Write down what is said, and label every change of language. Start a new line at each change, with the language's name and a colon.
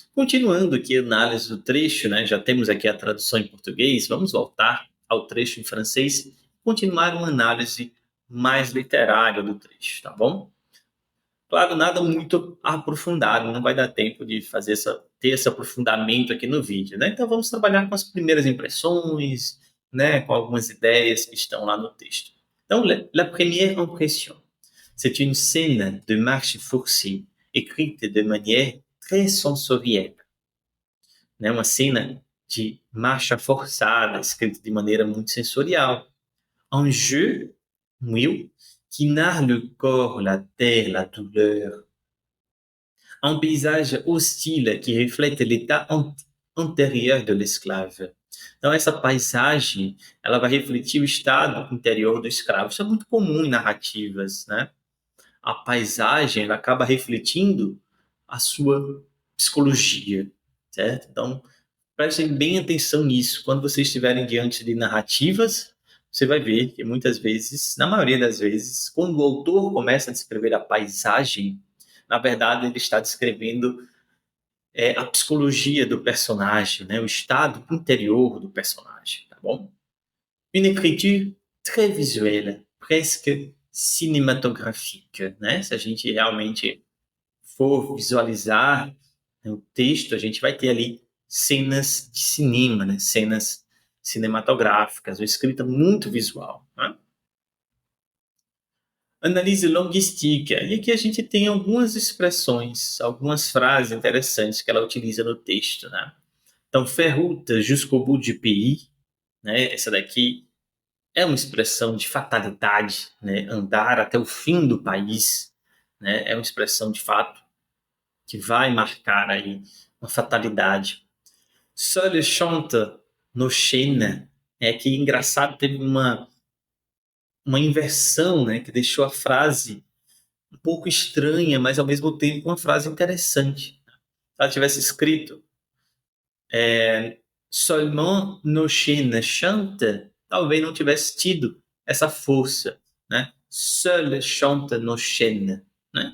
Portuguese: Continuando aqui a análise do trecho, né? Já temos aqui a tradução em português, vamos voltar ao trecho em francês, continuar uma análise mais literária do trecho, tá bom? Claro, nada muito aprofundado, não vai dar tempo de ter esse aprofundamento aqui no vídeo, né? Então vamos trabalhar com as primeiras impressões, né? Com algumas ideias que estão lá no texto.
French: Então, la première impression, c'est une scène de marche forcée, écrite de manière très sensorielle, né?
Portuguese: Uma cena de marcha forçada, escrita de maneira muito sensorial.
French: Un jeu, oui, qui narre le corps, la terre, la douleur. Un paysage hostile qui reflete l'état antérieur de l'esclave.
Portuguese: Então, essa paisagem, ela vai refletir o estado interior do escravo. Isso é muito comum em narrativas, né? A paisagem, ela acaba refletindo a sua psicologia, certo? Então, prestem bem atenção nisso. Quando vocês estiverem diante de narrativas, você vai ver que muitas vezes, na maioria das vezes, quando o autor começa a descrever a paisagem, na verdade ele está descrevendo a psicologia do personagem, né? O estado interior do personagem, tá bom?
French: Une écriture très visuelle, presque cinematográfica, né?
Portuguese: Se a gente realmente for visualizar, né, o texto, a gente vai ter ali cenas de cinema, né? Cenas cinematográficas, uma escrita muito visual, né? Analise linguística. E aqui a gente tem algumas expressões, algumas frases interessantes que ela utiliza no texto, né?
French: Então, faire route jusqu'au bout du pays, né?
Portuguese: Essa daqui é uma expressão de fatalidade, né? Andar até o fim do país, né? É uma expressão de fato que vai marcar aí uma fatalidade.
French: Seul chante nos chaînes,
Portuguese: é que engraçado, teve uma inversão, né? Que deixou a frase um pouco estranha, mas ao mesmo tempo uma frase interessante. Se ela tivesse escrito
French: seulement nos chaînes chante,
Portuguese: talvez não tivesse tido essa força, né?
French: Seul chante nos chaînes, né?